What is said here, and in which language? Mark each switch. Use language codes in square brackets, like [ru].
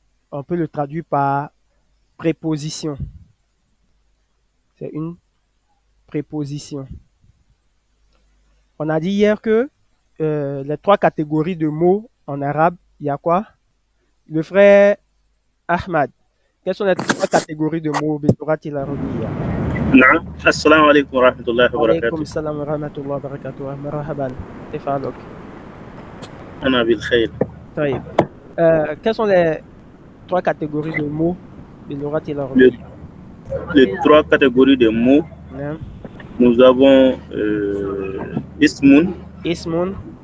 [fr] On peut le traduire par préposition. C'est une préposition. On a dit hier que les trois catégories de mots en arabe, il y a quoi? Le frère Ahmad, quelles sont les trois catégories de mots [ar] باللغة العربية؟ نعم السلام عليكم ورحمة الله وعليكم وبركاته. السلام ورحمة الله وبركاته. مرحبا، كيف حالك؟ أنا بالخير. طيب، [fr] quelles sont les trois catégories de mots [ar] باللغة [fr] Les, [ar] العربية؟ [fr] les trois catégories de mots, [ar] نعم. [fr] nous avons ismun, [ar] اسم،